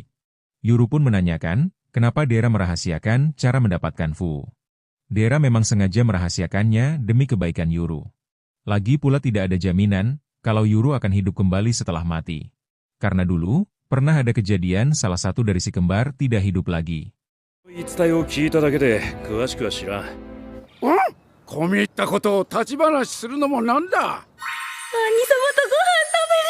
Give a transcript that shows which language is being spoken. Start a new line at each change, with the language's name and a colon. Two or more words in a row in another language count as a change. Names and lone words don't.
Indonesian: Yuru pun menanyakan, kenapa Dera merahasiakan cara mendapatkan Fu. Dera memang sengaja merahasiakannya demi kebaikan Yuru. Lagi pula tidak ada jaminan, kalau Yuru akan hidup kembali setelah mati. Karena dulu, pernah ada kejadian salah satu dari si kembar tidak hidup lagi.
Japanese: 言い伝えを聞いただけで詳しくは知らん。込み入ったことを立ち話するのもなんだ。兄様とご飯